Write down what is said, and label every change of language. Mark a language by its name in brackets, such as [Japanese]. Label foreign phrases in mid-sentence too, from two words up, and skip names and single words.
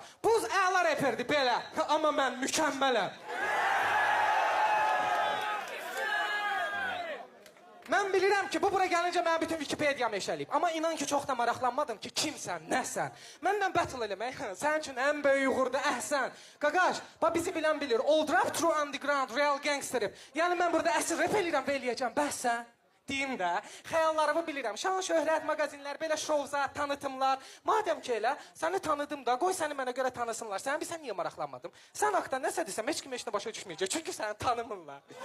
[Azerbaijani] Buz əla reperdir, belə. Amma mən mükəmmələm. Mən bilirəm ki, bu bura gəlincə mənə bütün Wikipediyamı eşəliyib. Amma inan ki, çox da maraqlanmadım ki, kimsən, nəsən. Məndən battle eləmək, sənin üçün ən böyük uğurda əhsən. Qaqaş, bizi bilən bilir. [English] Old rap, true underground, real gangster rap. [Azerbaijani] Yəni mən burada əsl rap eləyirəm və eləyəcəm. Bəhsən. Deyim də, xəyallarımı bilirəm. Şan, şöhrət, magazinlər, belə şovzat, tanıtımlar. Madəm ki elə, səni tanıdım da, qoy səni mənə görə tanısınlar. Sən bilsən niyə maraqlanmadım? Sən haqda nəsə desəm, heç kim heç nə başa düşməyəcək. Çünki səni tanımırlar.